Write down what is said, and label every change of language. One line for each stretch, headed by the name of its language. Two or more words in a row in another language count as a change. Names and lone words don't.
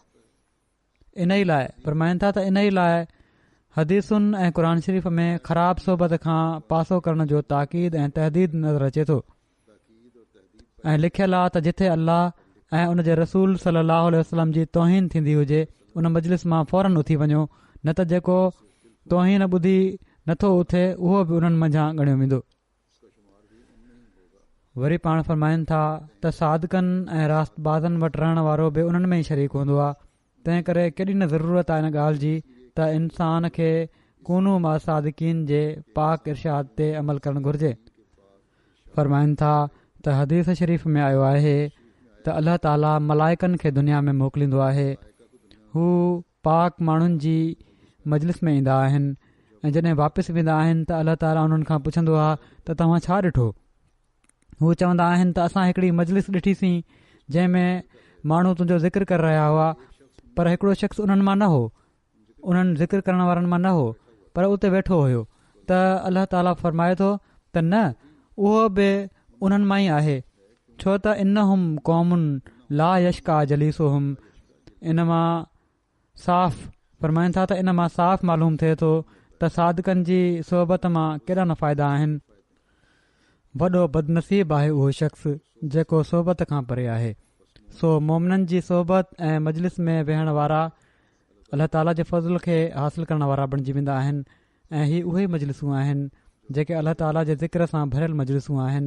Sindhi: इन ई लाइ फरमाइनि था त इन ई लाइ हदीसुनि ऐं क़ुर शरीफ़ में ख़राब सोबत खां पासो करण जो ताक़ीद ऐं तहदीद नज़र अचे थो ऐं लिखियलु आहे त जिथे अल्लाह ऐं उन जे रसूल सलाहु वसलम जी तौहीन थींदी हुजे उन मजलिस मां फौरन उथी वञो, न त जेको तौहीन ॿुधी नथो उथे उहो बि उन्हनि मंझां ॻणियो वेंदो। वरी पाण फरमाइनि था त सादकनि ऐं रास्तबाज़नि वटि रहण वारो बि उन्हनि में ई शरीक हूंदो आहे, तंहिं करे केॾी न ज़रूरत आहे इन ॻाल्हि जी त इंसान खे
Arabic: كونوا مع الصادقين
Sindhi: जे पाक इरशाद ते अमल करणु घुरिजे। फरमाइनि था त हदीस शरीफ़ में आयो आहे त अल्लाह ताला मलाइकनि खे दुनिया में मोकिलींदो आहे, हू पाक माण्हुनि जी मजलिस में ईंदा आहिनि ऐं जॾहिं वापसि वेंदा आहिनि त अल्लाह ताला उन्हनि खां पुछंदो आहे त तव्हां छा ॾिठो? हू चवंदा आहिनि त असां हिकिड़ी मजलिस ॾिठीसीं जंहिंमें माण्हू तुंहिंजो ज़िक्र करे रहिया हुआ, पर हिकिड़ो शख़्स उन्हनि मां न हो, उन्हनि ज़िक्र करण वारनि मां न हो, पर उते वेठो हुयो। त अल्लाह ताला फरमाए थो त न, उहो बि उन्हनि मां ई आहे, छो त
Arabic: إنهم قوم لا يشقى جليسهم.
Sindhi: इन मां साफ़ फरमाइनि था त इन मां साफ़ मालूम थिए थो त सादकनि जी सोहबत मां केॾा न फ़ाइदा आहिनि। वॾो बदनसीब आहे उहो शख़्स जेको सोहबत खां परे आहे। सो मोमिननि जी सोहबत ऐं मजलिस में वेहण वारा अल्लाह ताला जे फज़ल खे हासिल करण वारा बणिजी वेंदा आहिनि ऐं ही उहे मजलिसूं आहिनि जेके अल्लाह ताला जे ज़िक्र सां भरियल मजलिसूं आहिनि।